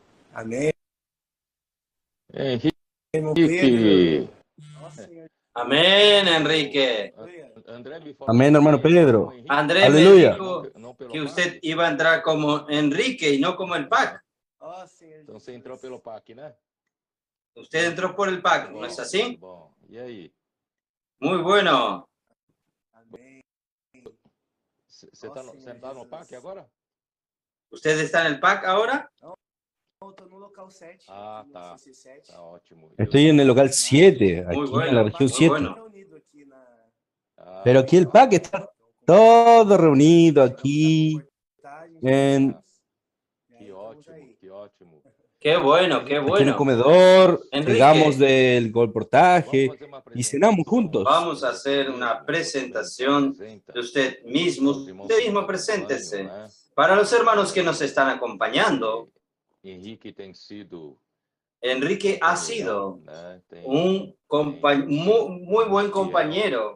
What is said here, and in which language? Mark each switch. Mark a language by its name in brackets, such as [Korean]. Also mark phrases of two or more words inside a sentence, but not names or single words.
[Portuguese] Amém, meu Pedro. Henrique. Nossa, Senhor. [Spanish] Amén, Enrique. [Portuguese] Aleluia. André me falou [Spanish] Amén, hermano [Portuguese] que entrou como Pedro. Henrique, André me [Spanish] Aleluya. dijo [Portuguese] não pelo que PAC. [Spanish] usted iba a entrar como Enrique y no como el PAC. [Portuguese] Ó, Senhor Então você Jesus. entrou pelo PAC, né? [Spanish] Usted entró por el PAC, ¿no es así? [Portuguese] Bom. E aí? [Spanish] Muy bueno. [Portuguese] Amém. Você tá no PAC agora? [Spanish] ¿Usted está en el PAC ahora? [Portuguese] Eu tô no local 7. Ah, aqui no tá. CC7. Tá ótimo. [Spanish] Estoy en el local 7, Muy aquí bueno, en la región muy 7. bueno. [Portuguese] Reunido aqui na. Ah, [Spanish] Pero aquí el [Portuguese] legal. [Spanish] PAC está todo reunido aquí. En, [Portuguese] Que ótimo, que ótimo. [Spanish] Qué bueno, qué aquí en el bueno. comedor, Enrique. llegamos del [Portuguese] Vamos [Spanish] colportaje [Portuguese] fazer uma [Spanish] y cenamos juntos. Vamos a hacer una presentación de usted mismo. Usted mismo preséntese. Para los hermanos que nos están acompañando, [Portuguese] Henrique tem sido [Spanish] Enrique ha sido [Portuguese] né? [Spanish] un muy buen compañero.